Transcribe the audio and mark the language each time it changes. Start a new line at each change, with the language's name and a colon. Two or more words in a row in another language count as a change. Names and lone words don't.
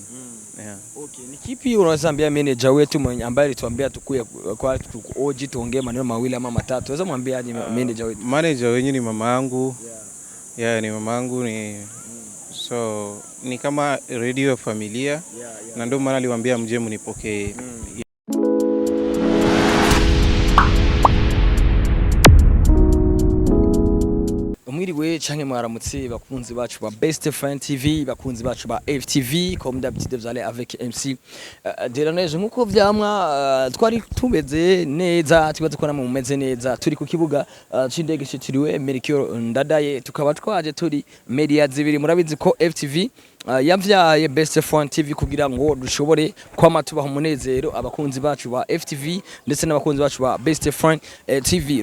Swahili: Okay, ni kipi unaweza ambia manager wetu ambaye alituambia tukuye kwa oji tuongee maneno mawili ama matatu? Unaweza mwambia aje manager wetu? Manager wenyewe ni mama yangu. Ni mama yangu so ni kama radio ya familia. Na ndio maana aliwaambia mje mnipokee.
Rundi: Mwiriwe canke mwaramutse bakunzi bacu ba Best Friend TV, bakunzi bacu ba FTV,
French: comme d'habitude vous allez avec MC Delaneje.
Rundi: Nkuko vyamwa twari tumeze neza, tubaze ko namwe mumeze neza, turi ku kibuga c'indege citiriwe Melchior Ndadaye, tukaba twaje turi media zibiri. Murabizi ko FTV yavyaye Best Friend TV kugira ngo dushobore kwama tubaho umunezero abakunzi bacu ba FTV ndetse n'abakunzi bacu ba Best Friend TV.